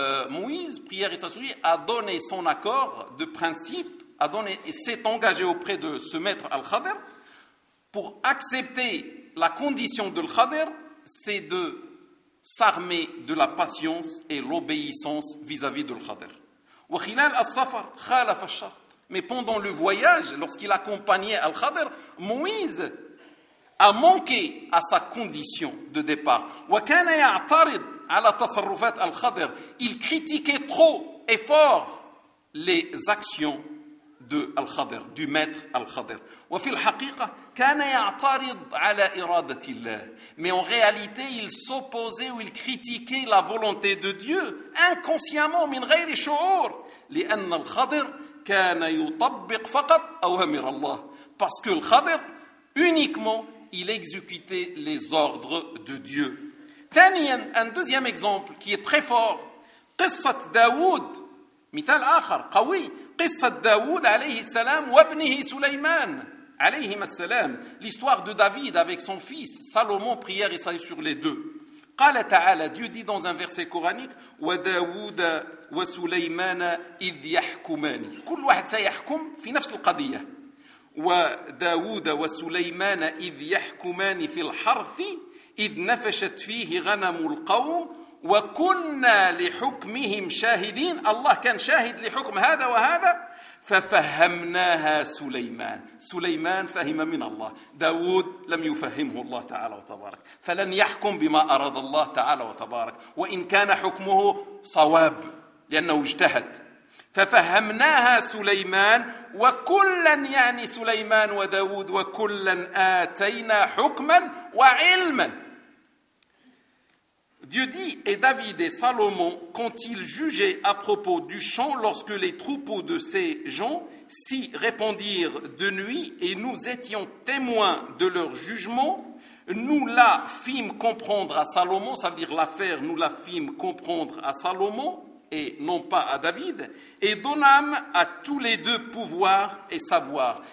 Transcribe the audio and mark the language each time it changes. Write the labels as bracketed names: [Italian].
[French] Moïse, prière et sagesse, a donné son accord de principe, s'est engagé auprès de ce maître Al-Khadr pour accepter la condition de Al-Khadr, c'est de s'armer de la patience et l'obéissance vis-à-vis de Al-Khadr. [Arabic] وخلال السفر خالف الشرط. [French] Mais pendant le voyage, lorsqu'il accompagnait Al-Khadr, Moïse a manqué à sa condition de départ. [Arabic] وَكَانَ يَعْتَرِدْ عَلَى تَصَرُّفَاتِ Al-Khadr. [French] Il critiquait trop et fort les actions de Al-Khadr, du maître Al-Khadr. [Arabic] وَفِي الْحَقِيقَةِ كَانَ يَعْتَرِدْ عَلَى إِرَادَةِ اللَّهِ. [French] Mais en réalité, il s'opposait ou il critiquait la volonté de Dieu inconsciemment, [Arabic] مِنْ غَيْرِ شُعُورِ. لِأَنَّ Al-Khadr كان يطبق فقط أوامر الله. [French] Parce que le Khadr, uniquement, il exécutait les ordres de Dieu. ثانيا, un deuxième exemple qui est très fort. [Arabic] قصة داود, مثال آخر, قوي. قصة داود عليه السلام وابنه سليمان عليه السلام. [French] L'histoire de David avec son fils Salomon, prière et salut sur les deux. [Arabic] قال تعالى, [French] Dieu dit dans un verset coranique, [Arabic] وداود وسليمان إذ يحكمان. كل واحد سيحكم في نفس القضية. وداود وسليمان إذ يحكمان في الحرث إذ نفشت فيه غنم القوم وكنا لحكمهم شاهدين. الله كان شاهد لحكم هذا وهذا. ففهمناها سليمان. سليمان فهم من الله، داود لم يفهمه الله تعالى وتبارك، فلن يحكم بما أراد الله تعالى وتبارك وإن كان حكمه صواب لأنه اجتهد. ففهمناها سليمان وكلا، يعني سليمان وداود، وكلا آتينا حكما وعلما. [French] Dieu dit, et David et Salomon, qu'ont-ils jugé à propos du champ lorsque les troupeaux de ces gens s'y répandirent de nuit et nous étions témoins de leur jugement, nous la fîmes comprendre à Salomon, ça veut dire l'affaire, nous la fîmes comprendre à Salomon et non pas à David, et donnâmes à tous les deux pouvoir et savoir.